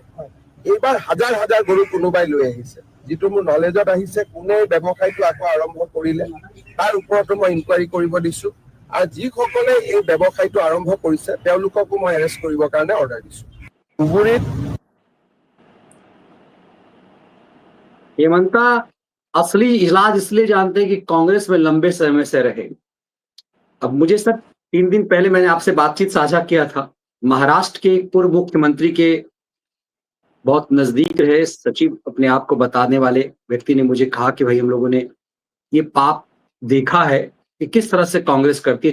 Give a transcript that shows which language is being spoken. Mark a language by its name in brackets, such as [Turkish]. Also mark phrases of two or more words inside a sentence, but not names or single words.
[Assamese] এইবাৰ হাজাৰ হাজাৰ গৰু কোনোবাই লৈ আহিছে। যিটো মোৰ নলেজত আহিছে, কোনে ব্যৱসায়টো আকৌ আৰম্ভ কৰিলে তাৰ ওপৰতো মই ইনকুৱাৰী কৰিব দিছো। আৰু যিসকলে এই ব্যৱসায়টো আৰম্ভ কৰিছে তেওঁলোককো মই এৰেষ্ট কৰিবৰ কাৰণে অৰ্ডাৰ দিছো। ধুবুৰীত [Hindi] हेमंता असली इलाज इसलिए जानते हैं कि कांग्रेस में लंबे समय से रहे। अब मुझे सर 3 दिन पहले मैंने आपसे बातचीत साझा किया था। महाराष्ट्र के एक पूर्व मुख्यमंत्री के बहुत नजदीक रहे सचिव, अपने आप को बताने वाले व्यक्ति ने मुझे कहा कि भाई हम लोगों ने ये पाप देखा है कि किस तरह से कांग्रेस करती है।